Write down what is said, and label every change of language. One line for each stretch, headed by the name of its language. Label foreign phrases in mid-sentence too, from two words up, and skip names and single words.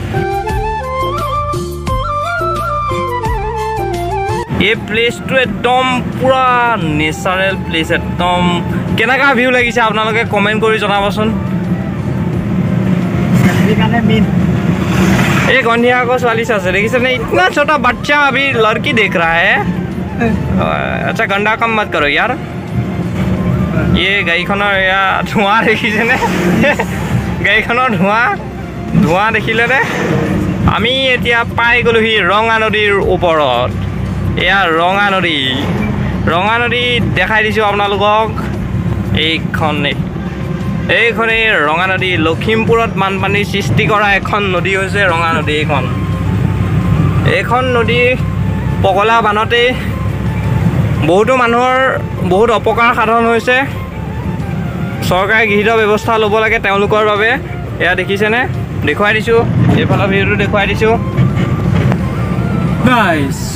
Assamese: এই প্লেচটো একদম পুৰা
English: natural place
Assamese: একদম কেনেকুৱা ভিউ লাগিছে আপোনালোকে কমেণ্ট কৰি জনাবচোন এই গন্ধিয়া আকৌ ছোৱালী চাইছে দেখিছেনে
Hindi: ইतना छोटा बच्चा अभी लड़की देख रहा है अच्छा गंदा कम मत करो यार ये
Assamese: গাড়ীখনৰ এয়া ধোঁৱা দেখিছেনে গাড়ীখনৰ ধোঁৱা দেখিলে নে আমি এতিয়া পাই গ'লোহি ৰঙা নদীৰ ওপৰত এয়া ৰঙা নদী দেখাই দিছোঁ আপোনালোকক এইখনেই ৰঙা নদী লখিমপুৰত বানপানীৰ সৃষ্টি কৰা এখন নদী হৈছে ৰঙা নদী এইখন নদী পগলা বানতেই বহুতো মানুহৰ বহুত অপকাৰ সাধন হৈছে চৰকাৰে গৃহীত ব্যৱস্থা ল'ব লাগে তেওঁলোকৰ বাবে এয়া দেখিছেনে দেখুৱাই দিছোঁ এইফালৰ ভিডিঅ'টো দেখুৱাই দিছোঁ গাইছ